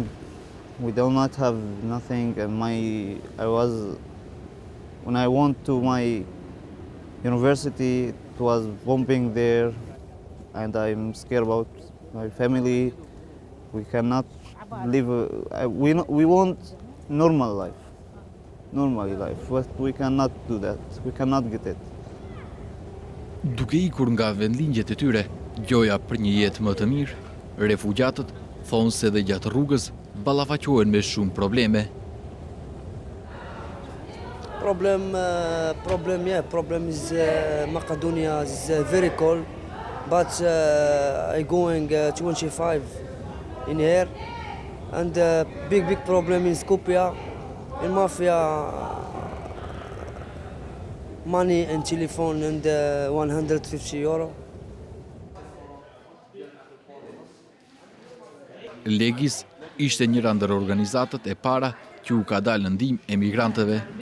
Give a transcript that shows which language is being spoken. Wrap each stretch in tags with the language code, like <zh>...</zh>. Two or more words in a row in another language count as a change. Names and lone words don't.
<en>We do not have nothing, and when I went to my university, it was bombing there, and I'm scared about my family. We cannot live. We want normal life, but we cannot do that. We cannot get it.</en> <sq>Duke ikur nga vendlindjet e tyre, gjoja për një jetë më të mirë, refugjatët thonë se dhe gjatë rrugës ballafaqohen me shumë probleme.</sq> <en>Problem is Macedonia is very cold, but I going 25 in here, and big problem in Skopje, in mafia, money and telephone and €150.</en> <sq>Legis ishte njëra ndër organizatët e para që u ka dalë në ndihmë emigrantëve.</sq>